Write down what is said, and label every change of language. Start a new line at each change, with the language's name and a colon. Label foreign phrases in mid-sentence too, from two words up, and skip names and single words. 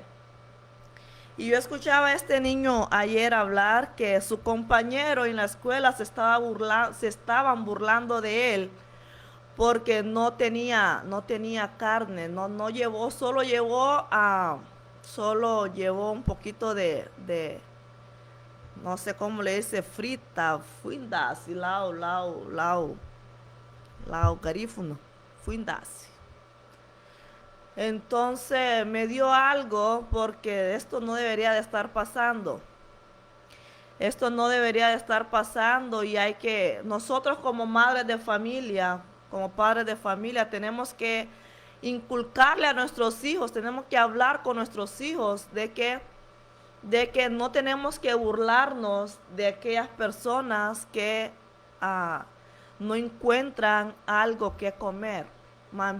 Spanish: Y yo escuchaba a este niño ayer hablar que su compañero en la escuela se estaban burlando de él porque no tenía carne, solo llevó un poquito de no sé cómo le dice, fuindas y lao garífuno, fuindas. Entonces me dio algo porque esto no debería de estar pasando. Y nosotros como madres de familia, como padres de familia, tenemos que inculcarle a nuestros hijos, tenemos que hablar con nuestros hijos de que no tenemos que burlarnos de aquellas personas que no encuentran algo que comer.